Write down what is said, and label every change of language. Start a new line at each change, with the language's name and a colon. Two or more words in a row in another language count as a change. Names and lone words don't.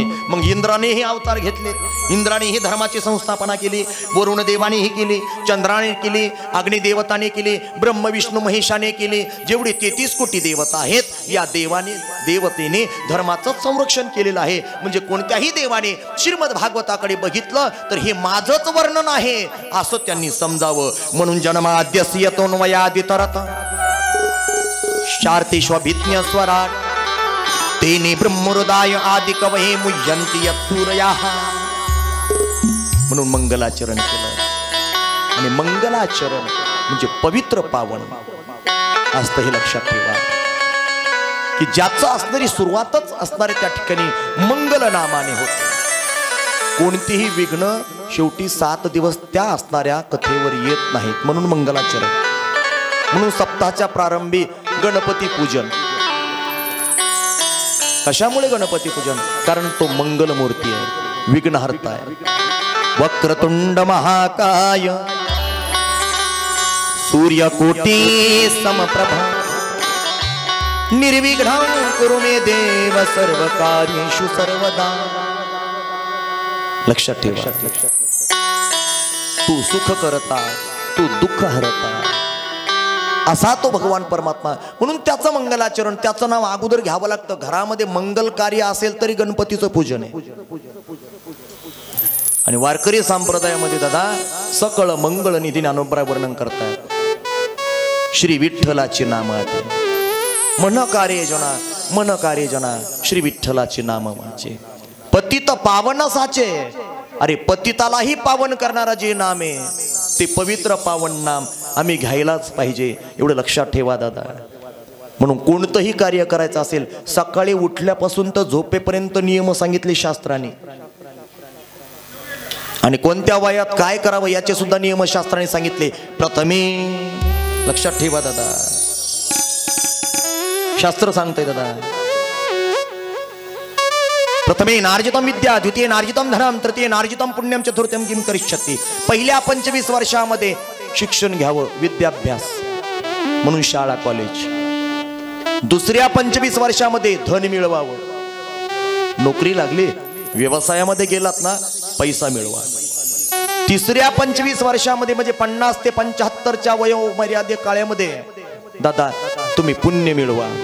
Marathi: मग इंद्रानेही अवतार घेतले, इंद्रानेही धर्माची संस्थापना केली, वरुण देवानेही केली, चंद्राने केली, अग्निदेवताने केली, ब्रह्म विष्णू महेशाने केली. जेवढे 33 कोटी देवता आहेत या देवतेने धर्माचं संरक्षण केलेलं आहे. म्हणजे कोणत्याही देवाने श्रीमद भागवताकडे बघितलं तर हे माझंच वर्णन आहे असं त्यांनी समजावं.
Sanskrit: म्हणून जन्माद्यस्य यतोन्वयादितरत शार्तेष्वभिज्ञ स्वराट तेने ब्रह्महृदाय आदि कवये मुह्यन्ति यत्सूरयाः.
Marathi: म्हणून मंगलाचरण केलं. आणि मंगलाचरण म्हणजे पवित्र पावन असतं हे लक्षात ठेवा. की ज्याचं असणारी सुरुवातच असणारे त्या ठिकाणी मंगल नामाने होते. कोणतीही विघ्न शेवटी 7 दिवस त्या असणाऱ्या कथेवर येत नाहीत, म्हणून मंगलाचरण. म्हणून सप्ताहाच्या प्रारंभी गणपती पूजन. कशामुळे गणपती पूजन? कारण तो मंगल मूर्ती आहे, विघ्नहर्ता आहे.
Sanskrit: वक्रतुंड महाकाय सूर्यकोटी समप्रभा निर्विघ्नं कुरु मे देव सर्व कार्येषु सर्वदा.
Marathi: लक्षात ठेवा, तू सुख करता, तू दुःख हरता, असा तो भगवान परमात्मा. म्हणून त्याचं मंगलाचरण, त्याचं नाव अगोदर घ्यावं लागतं. घरामध्ये मंगल कार्य असेल तरी गणपतीचं पूजन आहे. आणि वारकरी संप्रदायामध्ये दादा सकळ मंगळ निधी ज्ञानोबराय वर्णन करतात. श्री विठ्ठलाची नाम आते मन कार्य जना, मन कार्य जना, श्री विठ्ठलाची नाम माझे. पतित पावन साचे. अरे पतितालाही पावन करणारा जे नाम आहे ते पवित्र पावन नाम आम्ही घ्यायलाच पाहिजे, एवढं लक्षात ठेवा दादा. म्हणून कोणतंही कार्य करायचं असेल, सकाळी उठल्यापासून तर झोपेपर्यंत नियम सांगितले शास्त्राने. आणि कोणत्या वयात काय करावं याचे सुद्धा नियम शास्त्राने सांगितले. प्रथमे लक्षात ठेवा दादा, शास्त्र सांगतंय दादा,
Sanskrit: प्रथमे नार्जितम विद्या, द्वितीय नार्जितम धनम, तृतीय नार्जितम पुण्यम, चतुर्थम किम करिष्यति.
Marathi: पहिल्या 25 वर्षामध्ये शिक्षण घ्यावं, विद्याभ्यास म्हणून शाळा कॉलेज. दुसऱ्या 25 वर्षामध्ये धन मिळवावं, नोकरी लागली, व्यवसायामध्ये गेलात ना पैसा मिळवा. तिसऱ्या 25 वर्षामध्ये म्हणजे 50 ते 75च्या वयोमर्यादे काळामध्ये दादा तुम्ही पुण्य मिळवा.